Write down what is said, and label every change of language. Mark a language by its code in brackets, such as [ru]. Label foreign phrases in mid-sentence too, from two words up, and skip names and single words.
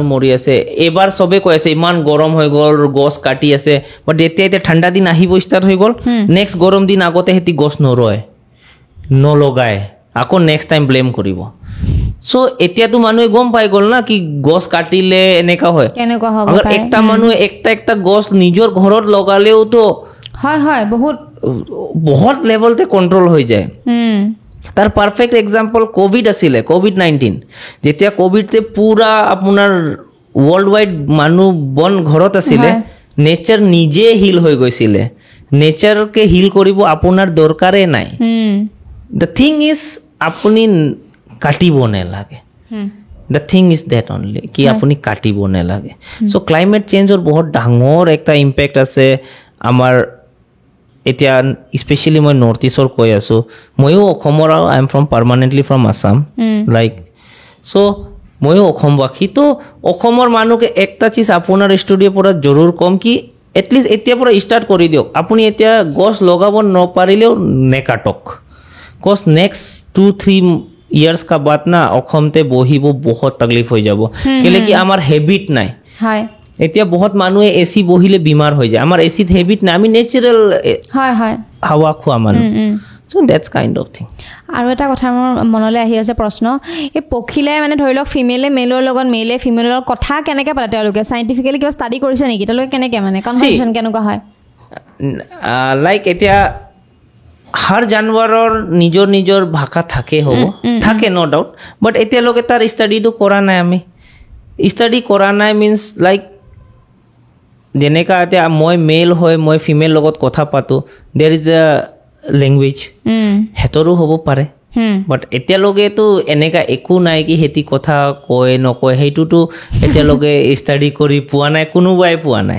[as] মৰি আছে এবাৰ চবে কৈ আছে ইমান গৰম হৈ গ'ল গছ কাটি আছে বাট এতিয়া ঠাণ্ডা দিন আহিব ষ্টাৰ্ট হৈ গ'ল নেক্সট গৰম দিন আগতে সিহঁতি গছ নৰয় নলগায় আকৌ [en] next time blame [as] কৰিব সো এতিয়াতো মানুহে গম পাই গ'ল না কি গছ কাটিলে এনেকা হয় আगर একটা মানুহে একটা গছ নিজৰ ঘৰত লগালেও তো হয় বহুত লেভেলতে কন্ট্ৰোল হৈ যায় তাৰ [en] perfect example [as] কোভিড আছিলে কোভিড-19 যেতিয়া কোভিডতে পুরা আপোনাৰ [en] world wide [as] মানুহ বন ঘৰত আছিলে নেচার নিজে হিল হৈ গৈছিলে নেচারকে হিল কৰিব আপোনাৰ দৰকাৰে নাই [en] the thing is [as] আপুনি কাটিব নালাগে [en] the thing is that only [as] কি আপুনি কাটিব নালাগে সো [en] climate change-ৰ [as] বহুত ডাঙৰ একটা ইম্প্যাক্ট আছে আমাৰ এতিয়া স্পেশালি মই [en] north east-ৰ [as] কৈ আছো ময়ো অসমৰ [en] I am from permanently from Assam like so [as] ময়ো অসমবাসী তো অসমৰ মানুহকে একটা চিজ আপোনাৰ ষ্টুডিঅ'ৰ পৰা জৰুৰ কম কি এটলিষ্ট এতিয়া পৰা ষ্টাৰ্ট কৰি দিয়ক আপুনি এতিয়া গছ লগাব নপাৰিলেও নেকাটক কজ [en] next 2-3 years [hi] का बात ना [as] অসমতে বহিব বহুত তকলিফ হৈ যাব কেলে কি আমাৰ হেবিট নাই হয় এতিয়া বহুত মানুহে এসি বহিলে বিমাৰ হৈ যায় আমাৰ এসিত হেবিট নাই আমি নেচাৰেল হয় হাৱা খোৱা মানুহ [en] so that's kind of thing [as] আৰু এটা কথা মোৰ মনলৈ আহি আছে প্ৰশ্ন এই পখিলে মানে ধৰি লওক ফিমেলে মেলৰ লগত মেলে ফিমেলৰ লগত কথা কেনেকৈ পাতে তেওঁলোকে সাইন্টিফিক্যালি কিবা ষ্টাডি কৰিছে নেকি তেওঁলোকে কেনেকৈ মানে কনভাৰসেচন কেনেকুৱা হয় লাইক এতিয়া হৰ জানোৱাৰৰ নিজৰ নিজৰ ভাষা থাকে হ'ব থাকে [en] no doubt but [as] এতিয়ালৈকে তাৰ ষ্টাডিটো কৰা নাই আমি ষ্টাডি কৰা নাই [en] means like [as] যেনেকা এতিয়া মই মেল হয় মই ফিমেল লগত কথা পাতো [en] there is a language [as] হেতৰো হ'ব পাৰে বাট এতিয়ালৈকেতো এনেকা একো নাই কি হেতি কথা কয় নকয় সেইটোতো এতিয়ালৈকে ষ্টাডি কৰি পোৱা নাই কোনোবাই পোৱা নাই